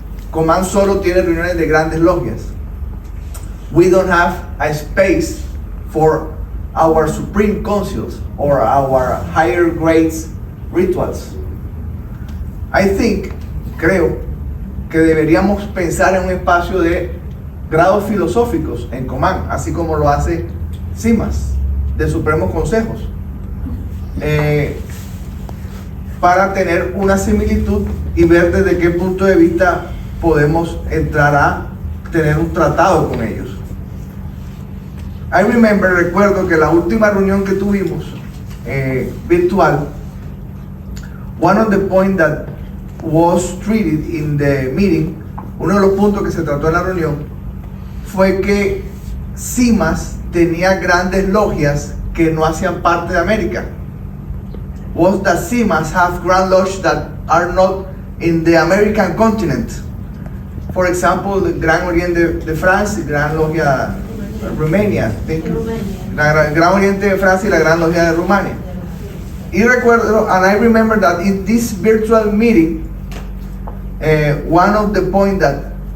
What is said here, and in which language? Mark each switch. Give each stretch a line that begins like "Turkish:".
Spanish: Command solo tiene reuniones de grandes logias.
English: We don't have a space for our supreme councils or our higher grades rituals. I think,
Spanish: creo, que deberíamos pensar en un espacio de grados filosóficos en Command, así como lo hace CIMAS, de Supremos Consejos, para tener una similitud y ver desde qué punto de vista podemos entrar a tener un tratado con ellos. Recuerdo que la última reunión que tuvimos virtual,
English: one of the points that was treated in the meeting,
Spanish: uno de los puntos que se trató en la reunión, fue que CIMAS tenía grandes logias que no hacían parte de América.
English: Was that CIMAS have grand lodges that are not in the American continent. For example, the Gran Oriente de Francia, Gran Logia Rumania,
Spanish: la Gran Oriente de Francia y la Gran Logia de Rumania. Y recuerdo,
English: and I remember that in this virtual meeting, one of the points that